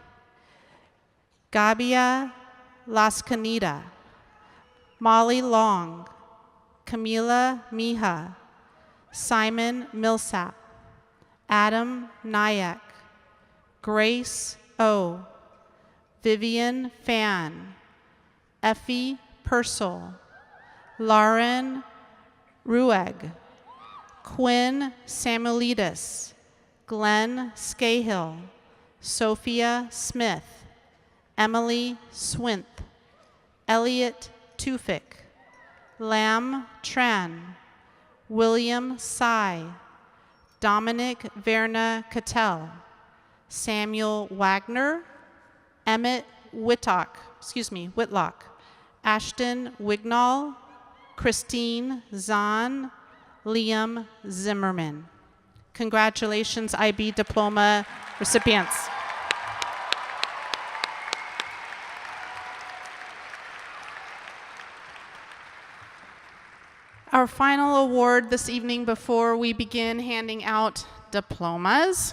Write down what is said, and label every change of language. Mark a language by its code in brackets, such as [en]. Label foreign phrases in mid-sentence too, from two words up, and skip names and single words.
[en] Gabia Lascanita, Molly Long, Camila Mija, Simon Millsap, Adam Nyack, Grace O, Vivian Fan, Effie Purcell, Lauren Rueg, Quinn Samuelidis, Glenn Scahill, Sophia Smith, Emily Swinth, Elliot Tufik, Lam Tran, William Sy, Dominic Verna Cattell, Samuel Wagner, Emmett Whitlock, Ashton Wignall, Christine Zahn, Liam Zimmerman. Congratulations, IB diploma recipients. Our final award this evening before we begin handing out diplomas.